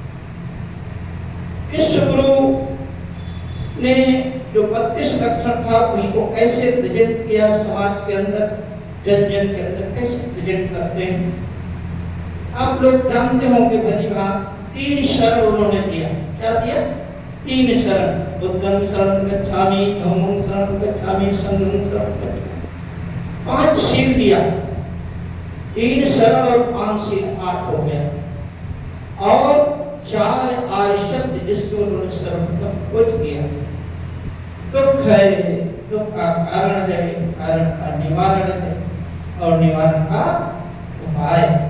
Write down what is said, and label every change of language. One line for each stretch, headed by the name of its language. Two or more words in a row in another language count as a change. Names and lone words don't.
Hindi: इस गुरु ने जो 32 लक्षण था उसको कैसे प्रेजेंट किया समाज के अंदर, जन-जन के अंदर कैसे प्रेजेंट करते हैं। आप लोग जानते होंगे भली भांति 3 शरण उन्होंने दिया। क्या दिया? 3 शरण।
Pali: बुद्धं शरणं गच्छामि, धम्मं शरणं गच्छामि, संघं शरणं गच्छामि।
Hindi: 5 शील दिया। 3 शरण और 5 शील 8 हो गया। और 4 आर्य शब्द जिसको उन्होंने सर्वप्रथम खोज किया। दुख है, दुख का कारण है, कारण का निवारण है और निवारण का उपाय।